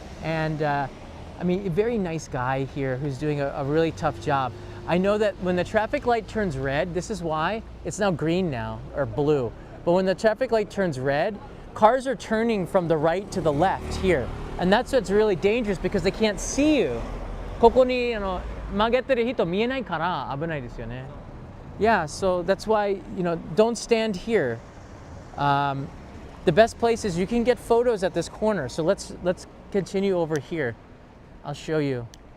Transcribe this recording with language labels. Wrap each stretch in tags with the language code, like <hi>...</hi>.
<en>And I mean, a very nice guy here who's doing a really tough job. I know that when the traffic light turns red, this is why it's now green now or blue. But when the traffic light turns red, cars are turning from the right to the left here. And that's what's really dangerous because they can't see you.</en> <ja>ここに曲げてる人見えないから危ないですよね。</ja> <en>Yeah, so that's why, don't stand here. The best place is you can get photos at this corner. So let's continue over here. I'll show you.</en>